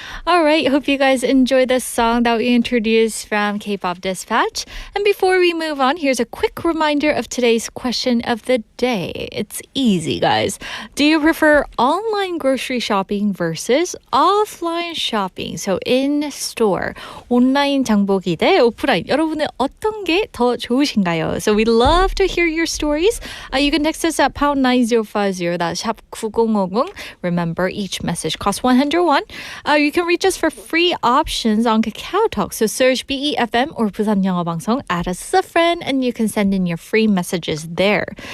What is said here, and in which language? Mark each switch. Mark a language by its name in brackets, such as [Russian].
[English] Alright, hope you guys enjoy this song that we introduced from K-pop Dispatch. And before we move on, here's a quick reminder of today's question of the day. It's easy, guys. Do you prefer online grocery shopping versus offline shopping? So in-store, [Korean] 온라인 장보기 대 오프라인. 여러분은 어떤 게 더 좋으신가요? [English] So we'd love to hear your stories. You can text us at pound 9050. That's 샵 9050. Remember, each message costs 101. You can reach us for free options on Kakao Talk. So search BEFM or 부산영어방송. Add us as a friend, and you can send in your free messages there.